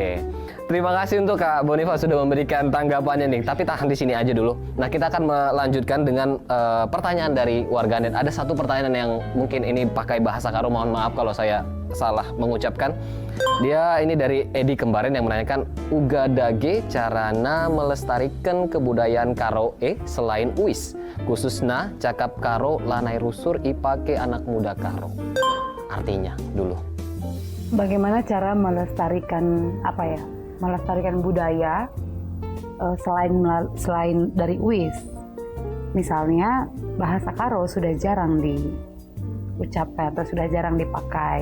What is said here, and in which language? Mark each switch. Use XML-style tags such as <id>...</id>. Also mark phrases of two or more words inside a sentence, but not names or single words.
<id>Terima kasih untuk Kak Bonifa sudah memberikan tanggapannya nih. Tapi tahan di sini aja dulu. Nah, kita akan melanjutkan dengan pertanyaan dari warganet. Ada satu pertanyaan yang mungkin ini pakai bahasa Karo. Mohon maaf kalau saya salah mengucapkan. Dia ini dari Edi Kembarin yang menanyakan,</id> <btx>uga dage carana</btx> <id>melestarikan kebudayaan Karo selain uis, khususnya</id> <btx>cakap Karo lanai rusur ipake anak muda Karo.</btx> <id>Artinya dulu. Bagaimana cara melestarikan melestarikan budaya selain dari UIS. Misalnya bahasa Karo sudah jarang diucapkan atau sudah jarang dipakai.</id>